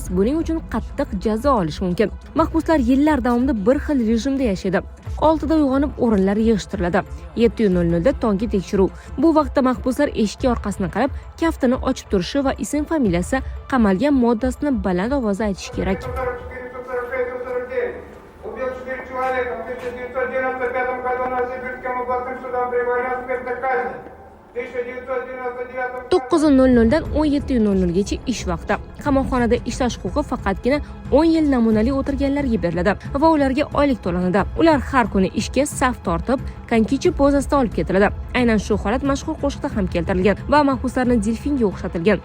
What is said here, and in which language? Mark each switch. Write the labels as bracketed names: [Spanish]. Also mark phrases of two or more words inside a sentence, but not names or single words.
[Uzbek] Buning uchun qattiq jazo olish mumkin. Mahbuslar yillar davomida bir xil rejimda yashaydi. 6da uyg'onib o'rinlar yig'ishtiriladi. 7:00 da tonggi tekshiruv. Bu vaqtda mahbuslar eshik orqasini qarab, kaftini ochib turishi va ism familiyasi, qamalgan moddasini baland ovozda aytishi kerak. [Russian] Убил 4 человека в 1995 году на Сибирском областным судом приговорен к смертной казни. [Uzbek] 9:00 dan 17:00 gacha ish vaqti. Qamoqxonada ishlash huquqi faqatgina 10 yil namunali o'tirganlarga beriladi va ularga oylik to'lanadi. Ular har kuni ishga saf tortib, konkichi pozasida olib ketiladi. Aynan shu holat mashhur qo'shiqda ham keltirilgan va mahbuslarni delfinga o'xshatilgan.